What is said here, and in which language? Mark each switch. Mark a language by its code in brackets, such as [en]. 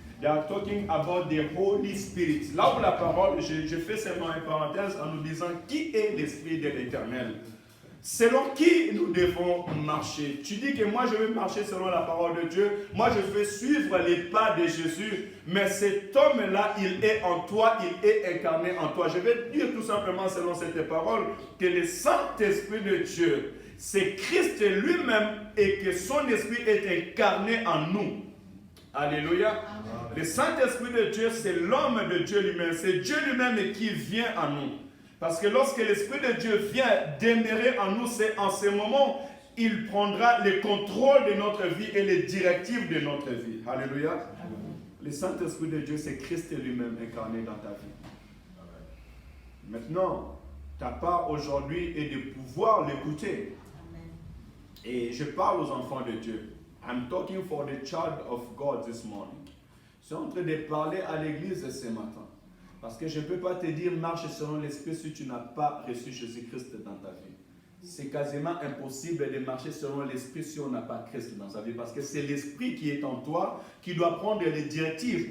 [en] They are talking about the Holy Spirit. [fr] Là où la parole, je fais seulement une parenthèse en nous disant qui est l'Esprit de l'Éternel. Selon qui nous devons marcher. Tu dis que moi je vais marcher selon la parole de Dieu. Moi je vais suivre les pas de Jésus. Mais cet homme-là, il est en toi, il est incarné en toi. Je vais dire tout simplement selon cette parole que le Saint-Esprit de Dieu, c'est Christ lui-même et que son esprit est incarné en nous. Alléluia. Amen. Le Saint-Esprit de Dieu, c'est l'homme de Dieu lui-même. C'est Dieu lui-même qui vient en nous. Parce que lorsque l'Esprit de Dieu vient demeurer en nous, c'est en ce moment, il prendra le contrôle de notre vie et les directives de notre vie. Alléluia. Amen. Le Saint-Esprit de Dieu, c'est Christ lui-même incarné dans ta vie. Amen. Maintenant, ta part aujourd'hui est de pouvoir l'écouter. Et je parle aux enfants de Dieu. [en] I'm talking for the child of God this morning. [fr] Je suis en train de parler à l'église ce matin. Parce que je ne peux pas te dire marche selon l'esprit si tu n'as pas reçu Jésus-Christ dans ta vie. C'est quasiment impossible de marcher selon l'esprit si on n'a pas Christ dans sa vie. Parce que c'est l'esprit qui est en toi qui doit prendre les directives.